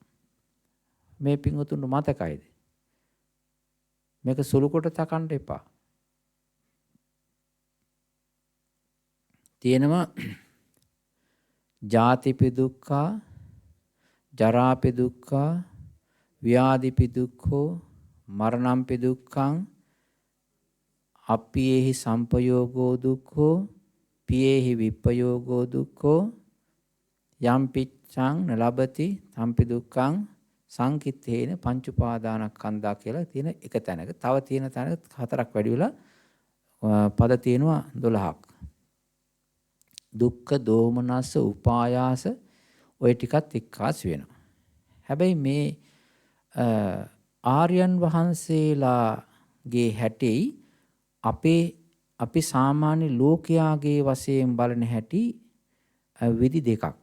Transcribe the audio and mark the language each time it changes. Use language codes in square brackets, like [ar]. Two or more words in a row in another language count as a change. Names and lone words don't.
[si] මේ පින්වතුන් මතකයිද? මේක සුළු කොට තකන්න එපා. [pi] තියෙනවා ජාතිපි දුක්ඛා, ජරාපි දුක්ඛා, ව්‍යාධිපි දුක්ඛෝ, මරණම්පි දුක්ඛං, අප්පියේහි සම්පයෝගෝ දුක්ඛෝ, පියේහි විප්පයෝගෝ දුක්ඛෝ, යම් පිච්ඡං නලබති තම්පි දුක්ඛං සංකිට්ඨේන පංච උපාදානස්කන්ධා [si] කියලා තියෙන එක තැනක. තව තියෙන තැනක හතරක් වැඩි වෙලා පද තියෙනවා 12ක්. [pi] දුක්ඛ දෝමනස්ස උපායාස [si] ඔය ටිකත් එක්කාස් වෙනවා. හැබැයි මේ ආර්යයන් වහන්සේලාගේ හැටි අපි සාමාන්‍ය ලෝකයාගේ වශයෙන් බලන හැටි විදි දෙකක්.